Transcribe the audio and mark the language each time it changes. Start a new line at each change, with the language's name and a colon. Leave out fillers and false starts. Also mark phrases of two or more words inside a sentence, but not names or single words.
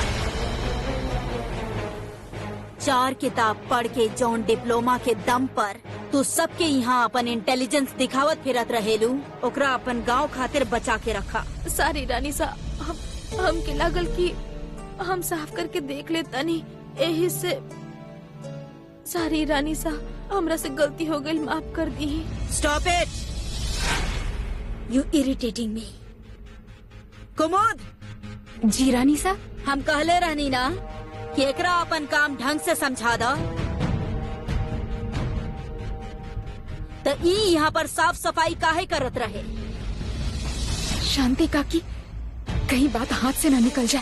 Bhojpuri: 4 किताब पढ़ के जौन डिप्लोमा के दम पर तू सबके यहाँ अपन इंटेलिजेंस दिखावत फिरत रहेलू, ओकरा अपन गांव खातिर बचा के रखा। सारी रानी सा हमके लागल कि हम साफ करके देख ले तनी, यही से। सारी रानी सा हमरा से गलती हो गई, माफ कर दी।
English: Stop it, you irritating me.
Bhojpuri: कुमुद। जी रानी सा। हम कहले रहनी ना कि एकरा अपन काम ढंग से समझा दो। तो ई यहाँ पर साफ सफाई काहे करत रहे? शांति काकी, कहीं बात हाथ से ना निकल जाए।